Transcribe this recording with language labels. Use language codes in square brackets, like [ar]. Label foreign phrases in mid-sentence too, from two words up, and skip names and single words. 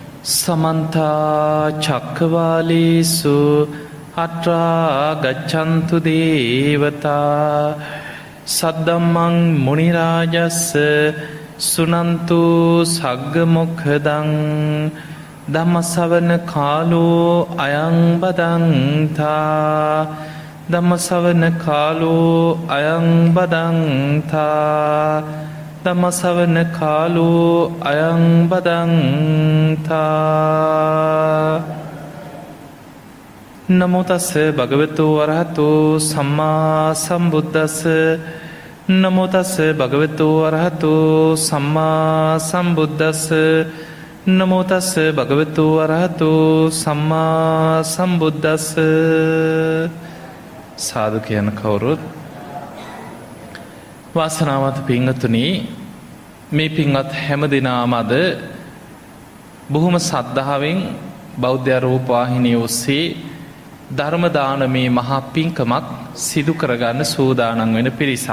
[pi] समन्ता चक्रवालेषु अत्रा गच्छन्तु देवता सद्धम्मं मुनिराजस्स सुनन्तु सग्गमुखदं ධම්මසවන කාලෝ අයං බදන්තා ධම්මසවන කාලෝ අයං බදන්තා ධම්මසවන කාලෝ අයං බදන්තා නමෝ තස්ස භගවතු වරහතෝ සම්මා සම්බුද්දස්ස නමෝ තස්ස භගවතු වරහතෝ සම්මා සම්බුද්දස්ස නමෝ තස්ස භගවතු වරහතු සම්මා සම්බුද්දස්ස. [si] සාදු කියන කවුරුත් වාසනාවන්ත පින්වතුනි, මේ පින්වත් හැම දිනම අද බොහොම සද්ධාවෙන් බෞද්ධ රූපවාහිනිය ඔස්සේ ධර්ම දානමේ මහා පින්කමක් සිදු කරගන්න සූදානම් වෙන පිරිසක්.